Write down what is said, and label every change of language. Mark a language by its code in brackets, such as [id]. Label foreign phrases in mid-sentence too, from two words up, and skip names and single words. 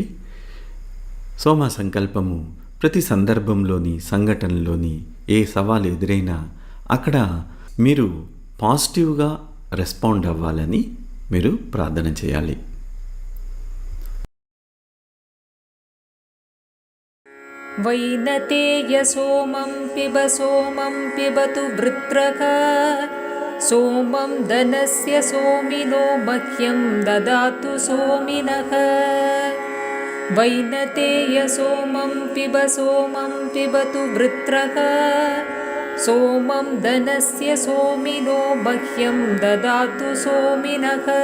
[te] సోమ సంకల్పము ప్రతి సందర్భంలోని సంఘటనలోని ఏ సవాలు ఎదురైనా అక్కడ మీరు [en] positive-గా respond [te] అవ్వాలని మీరు ప్రార్థన చేయాలి. [sa] वैनतेय सोमं पिबतु वृत्रः सोमं धनस्य सोमिनो मह्यं ददातु सोमिनः वैनतेय सोमं पिबतु वृत्रः सोमं धनस्य सोमिनो मह्यं ददातु सोमिनः